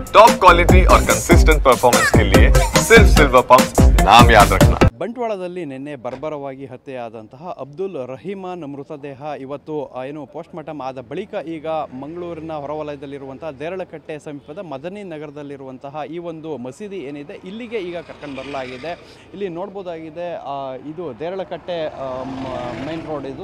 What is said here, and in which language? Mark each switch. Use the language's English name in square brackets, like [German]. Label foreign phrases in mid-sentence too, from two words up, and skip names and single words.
[English] top quality [Hindi] और [English] consistent performance [Hindi] के लिए सिर्फ सिल्वर पंप नाम याद रखना। [Kannada] ಬಂಟ್ವಾಳದಲ್ಲಿ ನಿನ್ನೆ ಬರ್ಬರವಾಗಿ ಹತ್ಯೆಯಾದಂತಹ ಅಬ್ದುಲ್ ರಹೀಮಾನ್ ಮೃತದೇಹ ಇವತ್ತು ಏನು ಪೋಸ್ಟ್ಮಾರ್ಟಮ್ ಆದ ಬಳಿಕ ಈಗ ಮಂಗಳೂರಿನ ಹೊರವಲಯದಲ್ಲಿರುವಂತಹ ದೇರಳಕಟ್ಟೆ ಸಮೀಪದ ಮದನಿ ನಗರದಲ್ಲಿರುವಂತಹ ಈ ಒಂದು ಮಸೀದಿ ಏನಿದೆ ಇಲ್ಲಿಗೆ ಈಗ ಕರ್ಕೊಂಡು ಬರಲಾಗಿದೆ. ಇಲ್ಲಿ ನೋಡ್ಬೋದಾಗಿದೆ, ಇದು ದೇರಳಕಟ್ಟೆ [English] main road [Kannada] ಇದು.